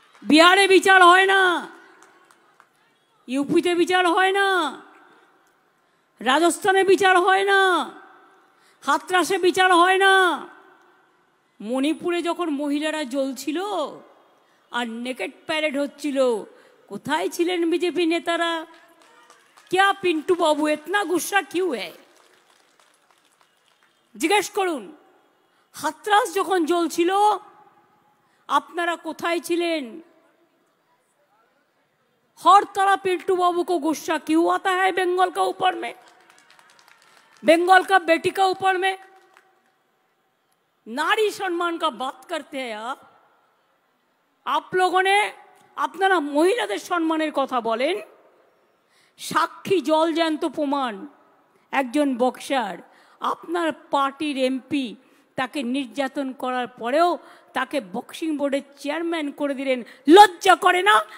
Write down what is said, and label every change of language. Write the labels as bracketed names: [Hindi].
[Bangla] বিহারে বিচার হয় না, ইউপিতে বিচার হয় না, রাজস্থানে বিচার হয় না, হাতরাসে বিচার হয় না। মণিপুরে যখন মহিলারা জ্বলছিল আর নেকেট প্যারেড হচ্ছিল, কোথায় ছিলেন বিজেপি নেতারা? [Hindi] क्या पिंटू बाबू इतना गुस्सा क्यों है? [Bangla] জিজ্ঞেস করুন, হাতরাস যখন জ্বলছিল আপনারা কোথায় ছিলেন? [Hindi] हर तरह पिंटू बाबू को गुस्सा क्यों आता है बंगाल का ऊपर में, बंगाल का बेटी का ऊपर में? नारी सम्मान का बात करते हैं आप, आप लोगों ने [Bangla] আপনারা মহিলাদের সম্মানের কথা বলেন, সাক্ষী জল জ্যান্ত প্রমাণ একজন বক্সার, আপনার পার্টির এমপি তাকে নির্যাতন করার পরেও তাকে বক্সিং বোর্ডের চেয়ারম্যান করে দিলেন। লজ্জা করে না?